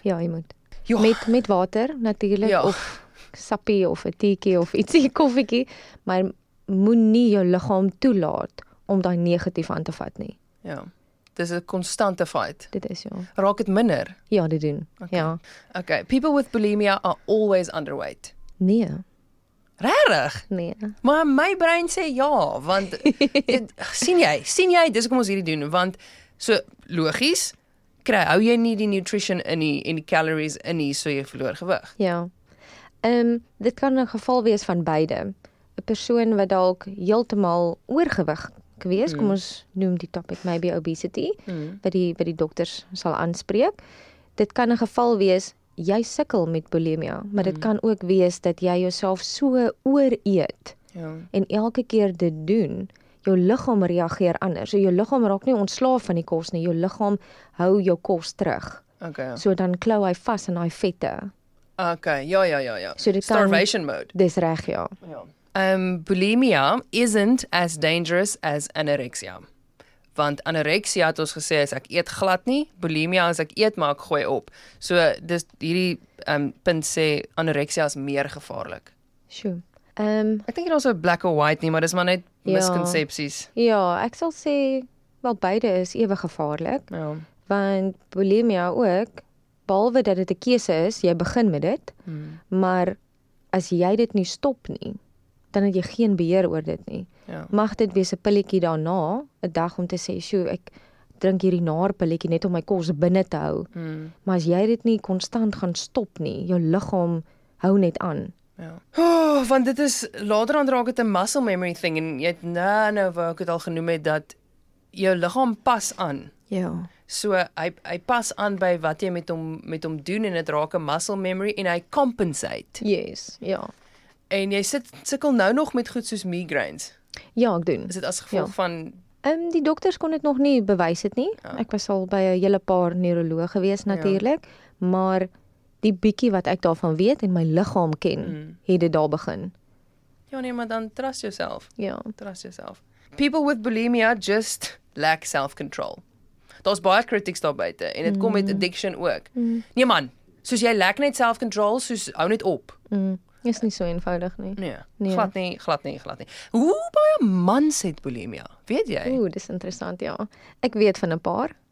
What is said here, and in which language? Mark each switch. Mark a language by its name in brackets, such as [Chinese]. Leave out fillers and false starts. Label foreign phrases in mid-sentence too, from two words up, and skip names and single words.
[Afrikaans] Ja, jy moet. Ja. Met water natuurlik, Ja. of sappie of 'n teetjie of ietsie, koffietjie, maar moenie jou liggaam toelaat om daai negatief aan te vat nie. Ja. Dis 'n konstante fight. Dit is ja. Raak dit minder? Ja, dit doen. Ja. [English] Okay, people with bulimia are always underweight. [Afrikaans] Nee, Regtig? nee. Maar my brein sê ja, want sien jy, dis hoekom ons hierdie doen, want so logies, hou jy nie die nutrition in nie en die calories in nie, so jy verloor gewig. Ja. Dit kan 'n geval wees van beide. 'n Persoon wat dalk heeltemal oorgewig wees, kom ons noem die topic maybe obesity, wat die dokters sal aanspreek. Dit kan 'n geval wees jy sukkel met bulimia, maar dit kan ook wees dat jy jouself so ooreet Ja. en elke keer dit doen, jou liggaam reageer anders. So jou liggaam raak nie ontslaaf van die kos nie, jou liggaam hou jou kos terug. Okay. So dan klou hy vas in daai vette. Okay, ja. So dit kan- [English] Starvation mode. [Afrikaans] Dis reg, ja. Ja. [English] Bulimia isn't as dangerous as anorexia. [Afrikaans] Want anorexia het ons gesê is ek eet glad nie, bulimia is ek eet maar ek gooi op. So dis hierdie punt sê anorexia is meer gevaarlik. Sjoe. Ek dink nie daar's 'n [English] black or white [Afrikaans] nie, maar dis maar net Ja. miskonsepsies. Ja, ek sal sê wel beide is ewe gevaarlik, Ja. want bulimia ook, behalwe dat dit 'n keuse is, jy begin met dit, maar as jy dit nie stop nie, dan het jy geen beheer oor dit nie. Ja. Mag dit wees 'n pilletjie daarna, 'n dag om te sê, "Sjoe, ek drink hierdie naar pilletjie net om my kos binne te hou." Maar as jy dit nie konstant gaan stop nie, jou liggaam hou net aan. Ja. Want dit is later aan raak dit 'n [English] muscle memory thing [Afrikaans] en jy het nou wou ek het al genoem het dat jou liggaam pas aan. Ja. So hy pas aan by wat jy met hom doen en dit raak 'n [English] muscle memory [Afrikaans] en hy compensate. Yes, ja. En jy sukkel nou nog met goed soos migraines. Ja, ek doen. Is dit as gevolg Ja. van Die dokters kon dit nog nie bewys het nie. Ja. Ek was al by 'n hele paar neurologe gewees natuurlik, maar die bietjie wat ek daarvan weet en my liggaam ken, het dit daar begin. ja nee, maar dan [English] trust yourself. [Afrikaans] Ja. [English] Trust yourself. People with bulimia just lack self-control. [Afrikaans] Daar's baie critics daar buite en dit kom met addiction ook. Nee man, soos jy lack net self-control, soos hou net op. Is nie so eenvoudig nie. Nee, glad nie. Hoe baie mans het bulimia? Weet jy? Dis interessant, ja. Ek weet van 'n paar.